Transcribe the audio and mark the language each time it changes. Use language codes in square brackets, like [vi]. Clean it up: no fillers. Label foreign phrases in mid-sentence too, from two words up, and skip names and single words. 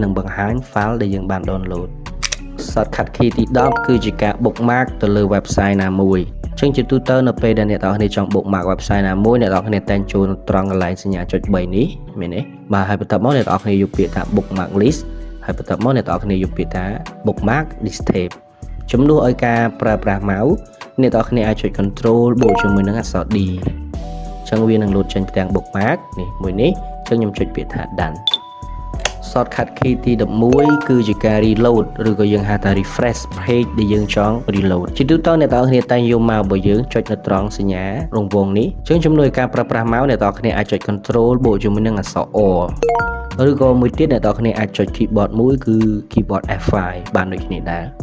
[km] នឹងបង្ហាញ file ដែលយើងបាន download [en] shortcut key [km] ទី10គឺជាការ bookmark ទៅលើ website ណាមួយចឹងជាទូទៅនៅពេលដែលអ្នកទាំងអស់គ្នាចង់ [en] bookmark website [km] ណាមួយអ្នកទាំងអស់គ្នាតែងចូលត្រង់កន្លែងសញ្ញាចុច 3នេះមែនទេបាទហើយបន្ទាប់មកអ្នកទាំងអស់គ្នាយកពាក្យថា [en] bookmark list [km] ហើយបន្ទាប់មកអ្នកទាំងអស់គ្នាយកពាក្យថា [en] bookmark this tab [km] ជំនួសឲ្យការប្រើប្រា ស់ mouse អ្នកទាំងអស់គ្នាអាចចុច control បូកជាមួយនឹងអក្សរ D ចឹងវានឹងលោតចេញផ្ទាំង bookmark នេះមួយនេះចឹងខ្ញុំចុចពាក្យថា [en] done shortcut key [km] ទី11គឺជាការ reload ឬក៏យើងហៅថា [en] refresh page [km] ដែលយើងចង់ reload ជាទូទៅអ្នកទាំងអស់គ្នាតែងយក mouse របស់យើងចុចនៅត្រង់សញ្ញារង្វង់នេះអញ្ចឹងជំនួសឲ្យការប្រើប្រាស់ mouse អ្នកទាំងអស់គ្នាអាចចុច control បូកជាមួយនឹងអក្សរ O ឬក៏មួយទៀតអ្នកទាំងអស់គ្នាអាចចុច keyboard មួយគឺ [en] keyboard F5 [km] បានដូចគ្នាដែរ